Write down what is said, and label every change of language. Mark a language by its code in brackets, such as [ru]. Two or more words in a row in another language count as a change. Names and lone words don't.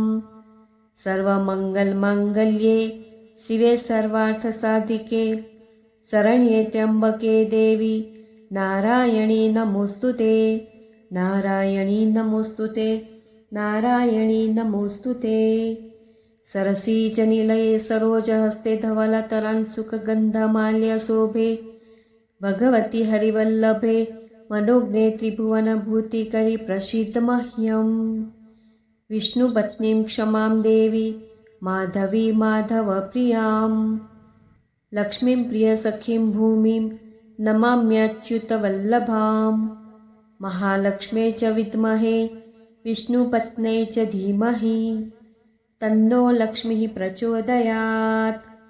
[sa] सर्वमङ्गलमाङ्गल्ये शिवे सर्वार्थसाधिके शरण्ये त्र्यम्बके देवी नारायणी नमोऽस्तुते। नारायणी नमोऽस्तुते। नारायणी नमोऽस्तुते। सरसीजनिलये सरोजहस्ते धवलतरान् सुखगन्धमाल्यशोभे। ભગવતી હરિવલ્લભે મનોજ્ઞે ત્રિભુવનભૂતિકરી પ્રસિદ્ધ મહ્યમ વિષ્ણુપત્નીમ ક્ષમામ દેવી માધવી માધવપ્રિયામ લક્ષ્મીમ પ્રિયસખીમ ભૂમિમ નમામ્યચ્યુતવલ્લભામ મહાલક્ષ્મે ચ વિદ્મહે વિષ્ણુપત્ને ચ ધીમહિ તન્નો લક્ષ્મી પ્રચોદયાત.